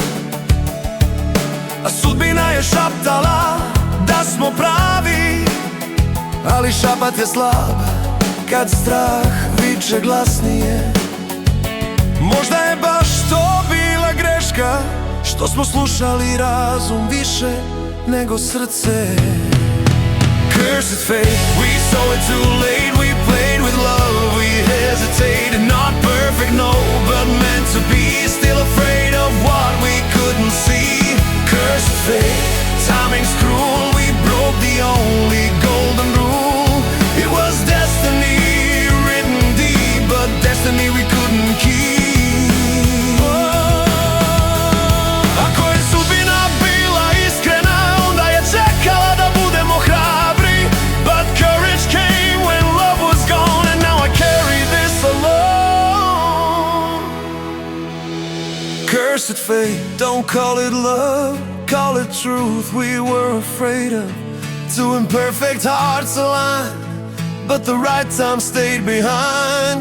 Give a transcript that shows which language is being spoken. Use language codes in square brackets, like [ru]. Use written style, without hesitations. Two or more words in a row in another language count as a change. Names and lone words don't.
[hr] A sudbina je šaptala da smo pravi, ali šapat je slab kad strah viče glasnije. Možda je baš to bila greška, što smo slušali razum više nego srce. [en] Cursed fate, we saw it too late. We played with love, we hesitated. Not perfect, no, but meant to be. Still afraid of what we couldn't see. Cursed fate, timing's cruel. We broke the only golden rule. It was destiny written deep, but destiny we couldn't keep. [hr] Ako je sudbina bila iskrena, onda je čekala da budemo hrabri. [en] But courage came when love was gone, and now I carry this alone. Cursed fate, don't call it love, call it truth. We were afraid of two imperfect hearts aligned, but the right time stayed behind.